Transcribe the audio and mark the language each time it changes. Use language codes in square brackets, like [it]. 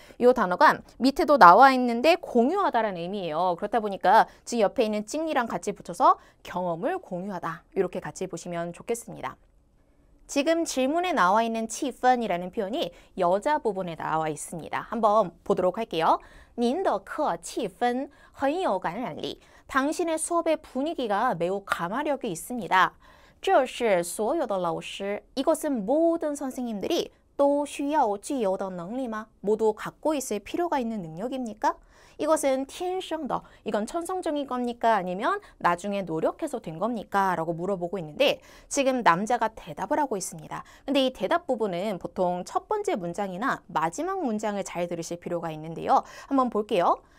[ko] 이 단어가 밑에도 나와 있는데 공유하다라는 의미예요. 그렇다 보니까 지금 옆에 있는 찡이랑 같이 붙여서 경험을 공유하다. 이렇게 같이 보시면 좋겠습니다. 지금 질문에 나와 있는 气氛이라는 표현이 여자 부분에 나와 있습니다. 한번 보도록 할게요. [zh] 您的课气氛很有感染力. [ko] 당신의 수업의 분위기가 매우 감화력이 있습니다. [zh] 这是所有的老师. [ko] 이것은 모든 선생님들이 [zh] 都需要具有的能力吗? [ko] 모두 갖고 있을 필요가 있는 능력입니까? 이것은 [zh] 天生的, [ko] 이건 천성적인 겁니까? 아니면 나중에 노력해서 된 겁니까? 라고 물어보고 있는데 지금 남자가 대답을 하고 있습니다. 근데 이 대답 부분은 보통 첫 번째 문장이나 마지막 문장을 잘 들으실 필요가 있는데요. 한번 볼게요.